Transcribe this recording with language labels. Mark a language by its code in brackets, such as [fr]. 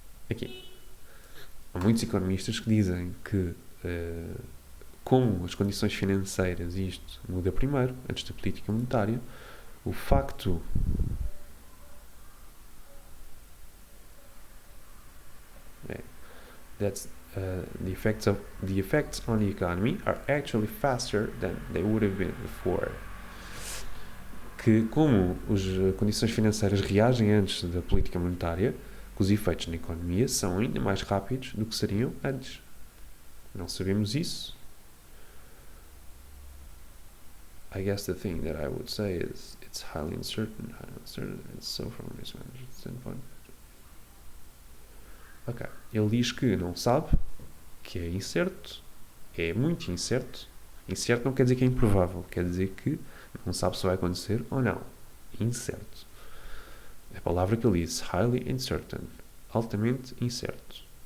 [pt] Aqui. Há muitos economistas que dizem que, como as condições financeiras, isto muda primeiro, antes da política monetária, o facto [en] that the effects on the economy are actually faster than they would have been before. [pt] Que como as condições financeiras reagem antes da política monetária, que os efeitos na economia são ainda mais rápidos do que seriam antes. Não sabemos isso. [en] I guess the thing that I would say is it's highly uncertain, and so from a risk management standpoint. Ok. [pt] Ele diz que não sabe, que é incerto, é muito incerto. Incerto não quer dizer que é improvável, quer dizer que não sabe se vai acontecer ou não. Incerto. A palavra que ele diz, [en] highly uncertain, [pt] altamente incerto.